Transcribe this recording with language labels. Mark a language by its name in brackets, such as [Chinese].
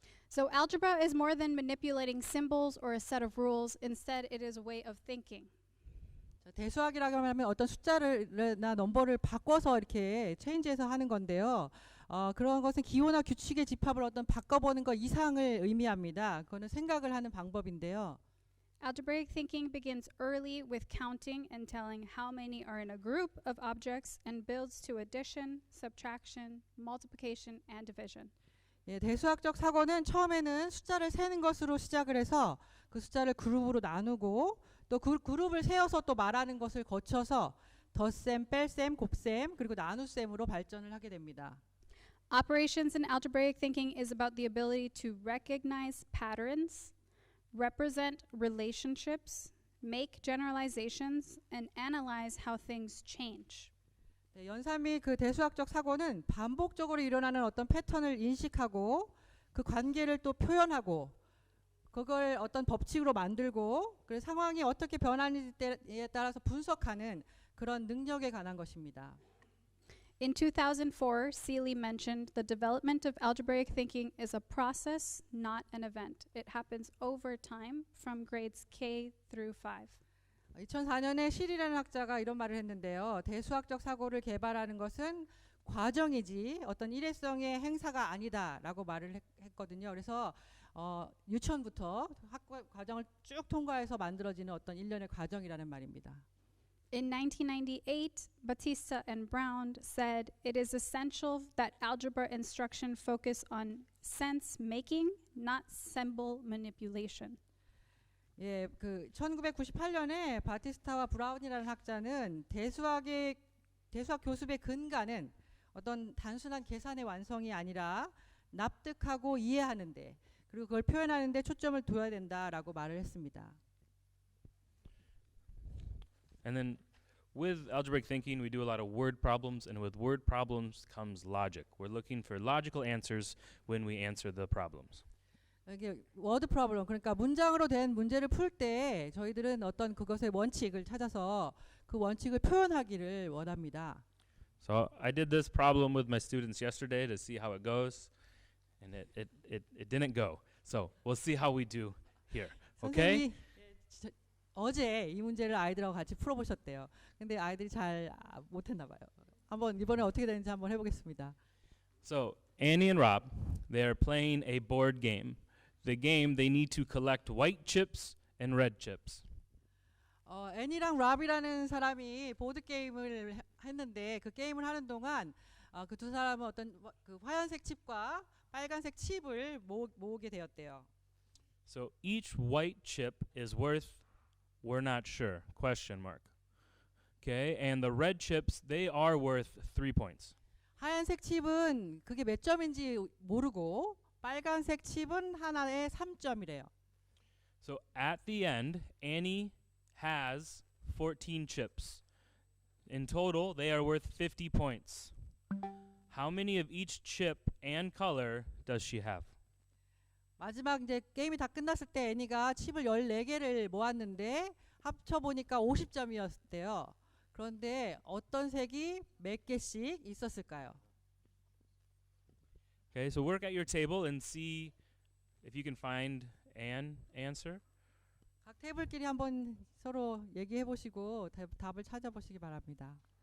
[English] So algebra is more than manipulating symbols or a set of rules. Instead, it is a way of thinking. [Korean] 자, 대수학이라고 하면 어떤 숫자나 넘버를 바꿔서 이렇게 체인지해서 하는 건데요. 그런 것은 기호나 규칙의 집합을 어떤 바꿔보는 것 이상을 의미합니다. 그거는 생각을 하는 방법인데요. [English] Algebraic thinking begins early with counting and telling how many are in a group of objects and builds to addition, subtraction, multiplication, and division. [Korean] 예, 대수학적 사고는 처음에는 숫자를 세는 것으로 시작을 해서 그 숫자를 그룹으로 나누고 또 그 그룹을 세어서 또 말하는 것을 거쳐서 덧셈, 뺄셈, 곱셈 그리고 나눗셈으로 발전을 하게 됩니다. [English] Operations in algebraic thinking is about the ability to recognize patterns, represent relationships, make generalizations, and analyze how things change. [Korean] 네, 연산 및 그 대수학적 사고는 반복적으로 일어나는 어떤 패턴을 인식하고 그 관계를 또 표현하고 그걸 어떤 법칙으로 만들고 그 상황이 어떻게 변하는지에 따라서 분석하는 그런 능력에 관한 것입니다. [English] In 2004, Seeley mentioned the development of algebraic thinking is a process, not an event. It happens over time from grades K through 5. [Korean] 2004년에 실이라는 학자가 이런 말을 했는데요. 대수학적 사고를 개발하는 것은 과정이지 어떤 일회성의 행사가 아니다라고 말을 했거든요. 그래서 유치원부터 학과 과정을 쭉 통과해서 만들어지는 어떤 일련의 과정이라는 말입니다. [English] In 1998, Batista and Brown said it is essential that algebra instruction focus on sense making, not symbol manipulation. [Korean] 예, 그 1998년에 바티스타와 브라운이라는 학자는 대수학 교습의 근간은 어떤 단순한 계산의 완성이 아니라 납득하고 이해하는데 그리고 그걸 표현하는데 초점을 둬야 된다라고 말을 했습니다. [English] And then with algebraic thinking, we do a lot of word problems, and with word problems comes logic. We're looking for logical answers when we answer the problems. [Korean] 이게 워드 프로블럼 그러니까 문장으로 된 문제를 풀 때 저희들은 어떤 그것의 원칙을 찾아서 그 원칙을 표현하기를 원합니다. [English] So I did this problem with my students yesterday to see how it goes, and it didn't go. So we'll see how we do here. Okay? [Korean] 선생님이 어제 이 문제를 아이들하고 같이 풀어보셨대요. 근데 아이들이 잘 못했나 봐요. 한번 이번에 어떻게 되는지 한번 해보겠습니다. [English] So Annie and Rob, they are playing a board game. The game, they need to collect white chips and red chips. [Korean] 애니랑 랍이라는 사람이 보드 게임을 했는데 그 게임을 하는 동안 그 두 사람은 어떤 그 하얀색 칩과 빨간색 칩을 모으게 되었대요. [English] So each white chip is worth, we're not sure, question mark. Okay, and the red chips, they are worth 3 points. [Korean] 하얀색 칩은 그게 몇 점인지 모르고 빨간색 칩은 하나에 3점이래요. [English] So at the end, Annie has 14 chips. In total, they are worth 50 points. How many of each chip and color does she have? [Korean] 마지막 이제 게임이 다 끝났을 때 애니가 칩을 14개를 모았는데 합쳐 보니까 50점이었대요. 그런데 어떤 색이 몇 개씩 있었을까요? [English] Okay, so work at your table and see if you can find an answer. [Korean] 각 테이블끼리 한번 서로 얘기해 보시고 답을 찾아보시기 바랍니다.